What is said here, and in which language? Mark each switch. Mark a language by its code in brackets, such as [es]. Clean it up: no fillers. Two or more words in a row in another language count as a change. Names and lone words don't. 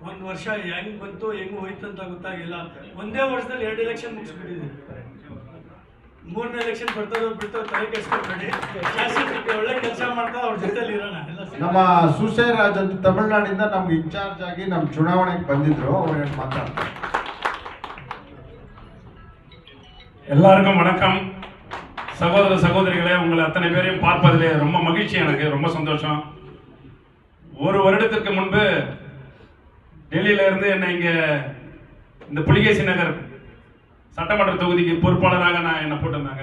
[kn] ಒಂದು ವರ್ಷ ಹೆಂಗ್ ಬಂತು ಹೆಂಗ್ ಹೋಯ್ತು ಅಂತ ಗೊತ್ತಾಗಿಲ್ಲ. ಒಂದೇ ವರ್ಷದಲ್ಲಿ 2 ಎಲೆಕ್ಷನ್ ಮುಗಿಸ್ಬಿಟ್ಟಿದೆ. 3ನೇ ಎಲೆಕ್ಷನ್ ಬರ್ತದೋ ಬಿಡ್ತೋ ತಲೆ ಕೆಡಿಸ್ಕೊಬೇಡಿ. ಶಾಸಕರಿಗೆ ಒಳ್ಳೆ ಕೆಲಸ ಮಾಡ್ತಾ ಅವ್ರ ಜೊತೆಲಿ ಇರೋಣ ಎಲ್ಲ. ನಮ್ಮ ಸುಸೇರಾಜ್ ಅಂತ ತಮಿಳ್ನಾಡಿಂದ ನಮ್ಗೆ ಇನ್ಚಾರ್ಜ್ ಆಗಿ ನಮ್ಮ ಚುನಾವಣೆಗೆ ಬಂದಿದ್ರು, ಅವ್ರು ಮಾತಾಡ್ತಾರೆ. [ta] எல்லாருக்கும் வணக்கம். சகோதர சகோதரிகளே, உங்களை அத்தனை பேரையும் பார்ப்பதிலே ரொம்ப மகிழ்ச்சி, எனக்கு ரொம்ப சந்தோஷம். ஒரு வருடத்திற்கு முன்பு டெல்லியில இருந்து என்னை இங்க இந்த புலிகேசி நகர் சட்டமன்ற தொகுதிக்கு பொறுப்பாளராக என்னை போட்டிருந்தாங்க.